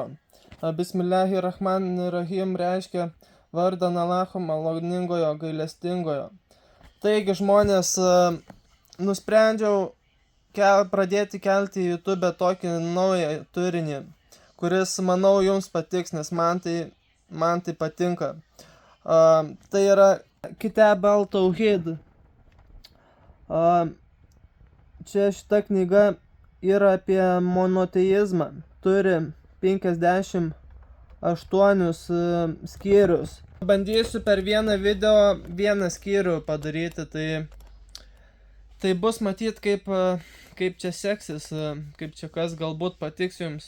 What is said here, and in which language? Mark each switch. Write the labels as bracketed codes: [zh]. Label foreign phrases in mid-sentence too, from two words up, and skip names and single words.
[lt] Bismillahirrahmanirrahim reiškia vardan Allaho maloningojo, gailestingojo. Taigi žmonės, nusprendžiau pradėti kelti į YouTube tokį naują turinį, kuris, manau, jums patiks, nes man tai patinka. Tai yra Kitab al-Tauhid. Čia šita knyga yra apie monoteizmą. Turi 58 skyrius. Bandysiu per vieną video vieną skyrių padaryti, tai bus matyt kaip čia seksis, kaip čia kas galbūt patiks jums.